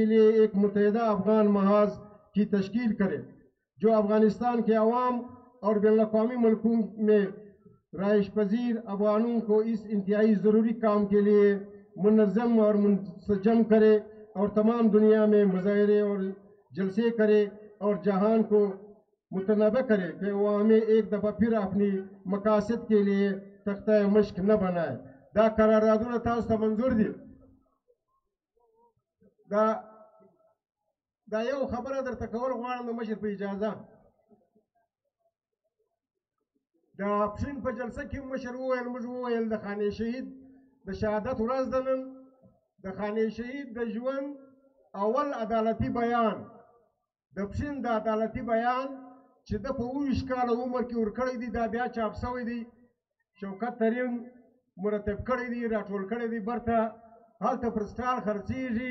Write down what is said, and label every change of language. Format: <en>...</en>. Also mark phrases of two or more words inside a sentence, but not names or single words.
<ur>لیے ایک متحدہ افغان محاذ کی تشکیل کرے جو افغانستان کے عوام اور بین الاقوامی ملکوں میں رہائش پذیر افغانوں کو اس انتہائی ضروری کام کے لیے منظم اور منسجم کرے اور تمام دنیا میں مظاہرے اور جلسے کرے اور جہان کو متنبہ کرے کہ وہ ہمیں ایک دفعہ پھر اپنی مقاصد کے لیے تختہ مشق نہ بنائے۔</ur> <ps>دا قراردادونه تاسو ته منظور دي؟ دا یو خبره درته کول غواړم د مشر په اجازه. د اپشن په جلسه کې مشر وویل، موږ وویل د خانې شهید د شهادت ورځ ده نن، د خانې شهید د ژوند اول عدالتي بیان، د اپشن د عدالتي بیان چې د په 27 کاله عمر کې ورکړی دی، دا بیا چاپ شوی دی، شوکت ترین مرتب کړی دی، راټول کړی دی، برته هلته پر سټال خرڅېږي.</ps>